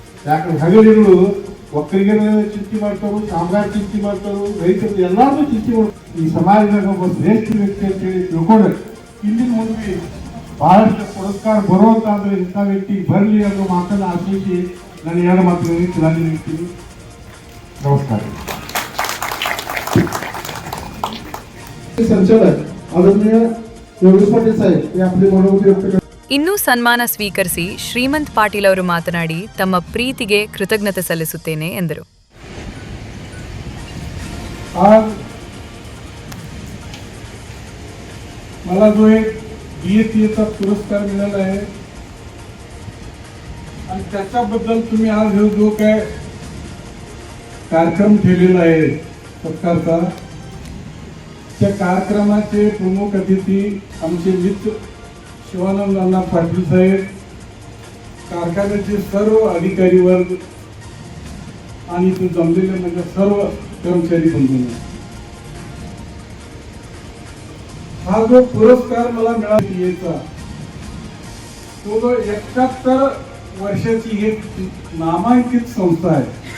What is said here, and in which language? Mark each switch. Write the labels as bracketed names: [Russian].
[Kannada] ಯಾಕಂದ್ರೆ ಹಗಲಿಗಳು ಒಕ್ಕಲಿಗರ ಚಿಂತೆ ಮಾಡ್ತಾರು ಕಾಮಗಾರ ಚಿಂತೆ ಮಾಡ್ತಾರು ರೈತರು ಎಲ್ಲಾರು ಚಿಂತೆ ಮಾಡ್ತಾರೆ ಈ ಸಮಾಜದಾಗ ಒಬ್ಬ ಶ್ರೇಷ್ಠ ವ್ಯಕ್ತಿ ಅಂತ ಹೇಳಿ ತಿಳ್ಕೊಂಡ್ರೆ ಇಲ್ಲಿ ಮುಂದೆ ಬಹಳಷ್ಟು ಪುರಸ್ಕಾರ ಬರುವಂತ ಅಂದ್ರೆ ಇಂಥ ವ್ಯಕ್ತಿ ಬರಲಿ ಅನ್ನೋ ಮಾತನ್ನ ಆಶಿಸಿ ನಾನು ಎರಡು ಮಾತುಗಳಿಗೆ ಚಲಾಗಿ ನೀಡ್ತೀನಿ ನಮಸ್ಕಾರ [Marathi] संचालक आदरणीय योगेश पाटील साहेब हे आपली मनोगत व्यक्त करतात. [Kannada] ಇನ್ನೂ ಸನ್ಮಾನ ಸ್ವೀಕರಿಸಿ ಶ್ರೀಮಂತ್ ಪಾಟೀಲ್ ಅವರು ಮಾತನಾಡಿ ತಮ್ಮ ಪ್ರೀತಿಗೆ ಕೃತಜ್ಞತೆ ಸಲ್ಲಿಸುತ್ತೇನೆ ಎಂದರು. [Marathi] आज मला जो एक BSCचा पुरस्कार मिळाला आहे आणि त्याच्याबद्दल तुम्ही आज जो काय कार्यक्रम ठेवलेला आहे सत्कारचा त्या कार्यक्रमाचे प्रमुख अतिथी आमचे मित्र शिवानंद अण्णा पाटील साहेब कारखान्याचे सर्व अधिकारी वर्ग आणि इथे जमलेले म्हणजे सर्व कर्मचारी बंधूंना हा जो पुरस्कार मला मिळाला तो 71 वर्षाची एक नामांकित संस्था आहे.